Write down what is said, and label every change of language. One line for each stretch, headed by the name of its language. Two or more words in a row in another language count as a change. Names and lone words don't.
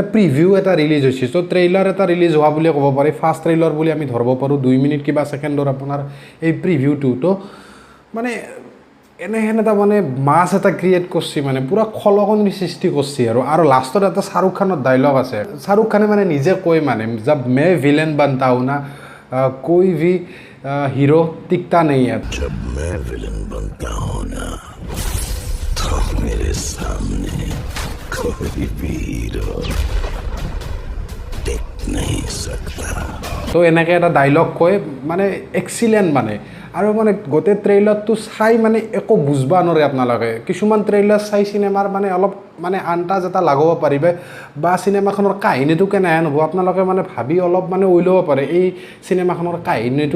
Assamese: প্ৰিভিউ এটা ৰিলিজ হৈছে তো ট্ৰেইলাৰ এটা ৰিলিজ হোৱা বুলি ক'ব পাৰি
English: first trailer
Assamese: বুলি আমি ধৰিব পাৰোঁ 2 মিনিট কিবা ছেকেণ্ডৰ আপোনাৰ এই প্ৰিভিউটো তো মানে এনেহেন এটা মানে মাছ এটা ক্ৰিয়েট কৰিছে মানে পুৰা খলকনি সৃষ্টি কৰিছে আৰু লাষ্টত এটা শ্বাহৰুখ খানৰ ডাইলগ আছে শ্বাহৰুখ খানে মানে নিজে কয় মানে
Hindi: जब मैं विलन बनता हूं ना कोई भी हीरो टिकता नहीं है जब मैं विलन बनता हूं ना तो मेरे सामने कोई भी हीरो टिक नहीं सकता
Assamese: তো এনেকৈ এটা ডাইলগ কয় মানে এক্সিলেণ্ট মানে আৰু মানে গোটেই ট্ৰেইলাৰটো চাই মানে একো বুজবা নোৱাৰে আপোনালোকে কিছুমান ট্ৰেইলাৰ চাই চিনেমাৰ মানে অলপ মানে আন্দাজ এটা লগাব পাৰিবে বা চিনেমাখনৰ কাহিনীটো কেনেহেন হ'ব আপোনালোকে মানে ভাবি অলপ মানে ওলাব পাৰে এই চিনেমাখনৰ কাহিনীটো